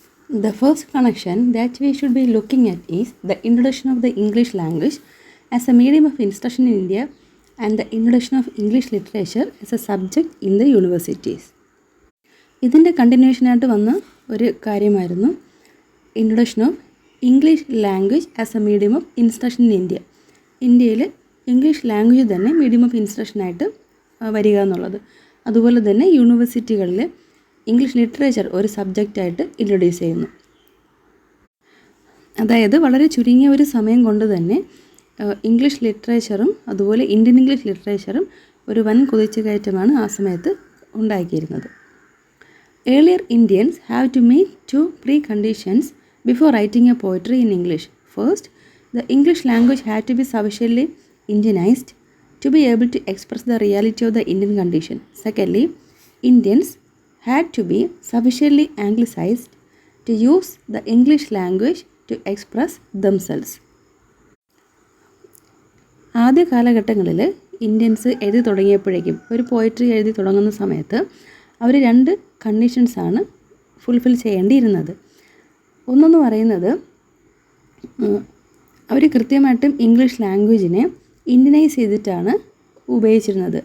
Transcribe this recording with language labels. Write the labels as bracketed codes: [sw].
[en] The first connection that we should be looking at is the introduction of the English language as a medium of instruction in India and the introduction of English literature as a subject in the universities. [ml] ഇതിൻ്റെ കണ്ടിന്യൂഷനായിട്ട് വന്ന ഒരു കാര്യമായിരുന്നു [en] Introduction of English language as a medium of instruction in India. [ml] ഇന്ത്യയിൽ English language തന്നെ medium of ഇൻസ്ട്രക്ഷനായിട്ട് വരിക എന്നുള്ളത്. അതുപോലെ തന്നെ യൂണിവേഴ്സിറ്റികളിൽ ഇംഗ്ലീഷ് ലിറ്ററേച്ചർ ഒരു സബ്ജക്റ്റായിട്ട് ഇൻട്രൊഡ്യൂസ് ചെയ്യുന്നു. അതായത് വളരെ ചുരുങ്ങിയ ഒരു സമയം കൊണ്ട് തന്നെ ഇംഗ്ലീഷ് ലിറ്ററേച്ചറും അതുപോലെ ഇന്ത്യൻ ഇംഗ്ലീഷ് ലിറ്ററേച്ചറും ഒരു വൻ കുതിച്ചുകയറ്റമാണ് ആ സമയത്ത് ഉണ്ടാക്കിയിരുന്നത്. [en] Earlier Indians have to meet two preconditions before writing a poetry in English. First, the English language had to be sufficiently Indianized to be able to express the reality of the Indian condition. Secondly, Indians had to be sufficiently anglicized to use the English language to express themselves. [ml] ആദ്യ കാലഘട്ടങ്ങളിൽ Indians എഴുതി തുടങ്ങിയപ്പോഴേക്കും ഒരു poetry എഴുതി തുടങ്ങുന്ന സമയത്ത് അവർ രണ്ട് കണ്ടീഷൻസാണ് fulfil ചെയ്യേണ്ടിയിരുന്നത്. ഒന്നെന്ന് പറയുന്നത് അവർ കൃത്യമായിട്ടും ഇംഗ്ലീഷ് ലാംഗ്വേജിനെ ഇന്ത്യനൈസ് ചെയ്തിട്ടാണ് ഉപയോഗിച്ചിരുന്നത്.